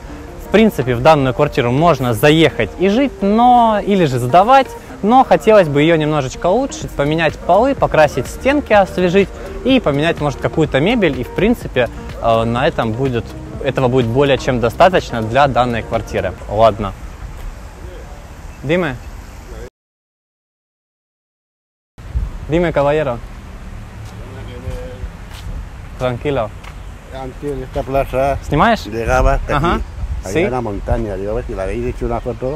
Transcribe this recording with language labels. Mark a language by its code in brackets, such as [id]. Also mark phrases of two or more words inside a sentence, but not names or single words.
[ru] В принципе, в данную квартиру можно заехать и жить, или же сдавать, но хотелось бы ее немножечко улучшить, поменять полы, покрасить стенки, освежить и поменять, может, какую-то мебель. И, в принципе, этого будет более чем достаточно для данной квартиры. Ладно. [es] Dime. Dime, caballero. Tranquilo. Antes en esta plaza [ru] ¿Снимаешь? [es] llegaba hasta Ajá. aquí. ¿Sí? Había una montaña, digo, a ver si la habéis hecho una foto,